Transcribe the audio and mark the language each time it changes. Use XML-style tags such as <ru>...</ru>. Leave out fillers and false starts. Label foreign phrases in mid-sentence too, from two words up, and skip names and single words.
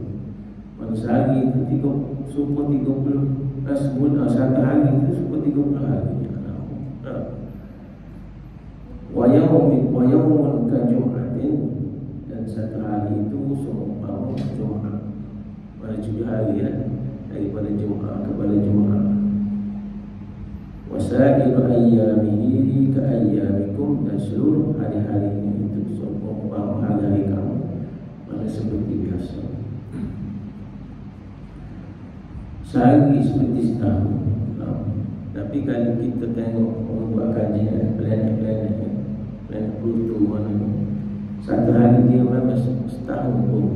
<ms>Pada sehari itu 30 sebulan, satu hari itu seperti 30 hari.</ms> <ar>ويوم كجمعة,</ar> <ms>dan satu hari itu seumpama Jumaat. Pada 7 hari daripada Jumaat kepada Jumaat.</ms> <ar>وسائر أيامه كأيامكم,</ar> <ms>dan seluruh hari-harinya itu seumpama hari-hari kamu, mana seperti biasa. Sehari seperti setahun. Tapi kalau kita tengok orang buat kajian planet-planet Pluto mana ni, satu hari dia memang setahun pun.</ms>